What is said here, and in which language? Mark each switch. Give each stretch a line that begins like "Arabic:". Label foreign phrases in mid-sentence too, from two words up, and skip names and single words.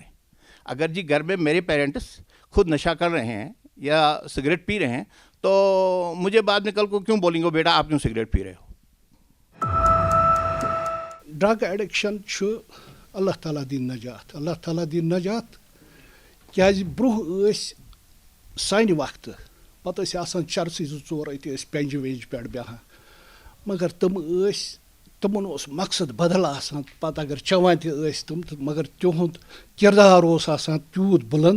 Urdu: اگر جی گھر میں میرے پیرنٹس خود نشہ کر رہے ہیں یا سگریٹ پی رہے ہیں تو مجھے بعد میں کل کو کیوں بولیں گے بیٹا آپ کیوں سگریٹ پی رہے ہو.
English: drug addiction
Kashmiri: اللہ تعالیٰ دین نجات, اللہ تعالیٰ دین نجات. کیازِ برونٛہہ ٲسۍ سانہِ وقتہٕ پتہٕ ٲسۍ آسان چرسٕے 2-4 أتی ٲسۍ پٮ۪نٛجہِ وٮ۪نٛجہِ پٮ۪ٹھ بیٚہوان, مگر تِمن اوس مقصد بدل آسان. پتہٕ اگر چٮ۪وان تہِ ٲسۍ تِم تہٕ مگر تِہُنٛد کِردار اوس آسان تیوٗت بُلنٛد.